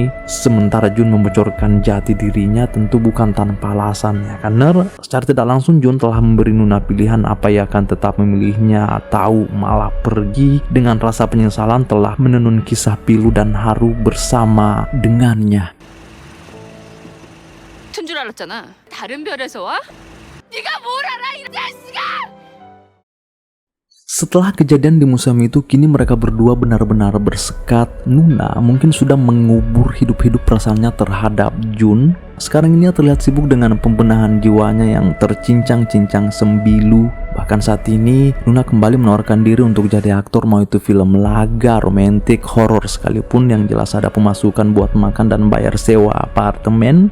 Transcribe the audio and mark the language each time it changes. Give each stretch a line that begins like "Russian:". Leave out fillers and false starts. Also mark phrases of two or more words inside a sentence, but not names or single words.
Indonesian: Sementara Jun membocorkan jati dirinya tentu bukan tanpa alasan, ya kan? Secara tidak langsung Jun telah memberi Nuna pilihan apa ia akan tetap memilihnya atau malah pergi dengan rasa penyesalan telah menenun kisah pilu dan haru bersama dengannya.
Korean: 튼 줄 알았잖아. 다른 별에서 와? 네가 뭘 알아 이 자식아!
Indonesian: Setelah kejadian di museum itu, kini mereka berdua benar-benar bersekat. Nuna mungkin sudah mengubur hidup-hidup perasaannya terhadap Jun. Sekarang ini ia terlihat sibuk dengan pembenahan jiwanya yang tercincang-cincang sembilu. Bahkan saat ini, Nuna kembali menawarkan diri untuk jadi aktor, mau itu film laga, romantik, horor sekalipun, yang jelas ada pemasukan buat makan dan bayar sewa apartemen.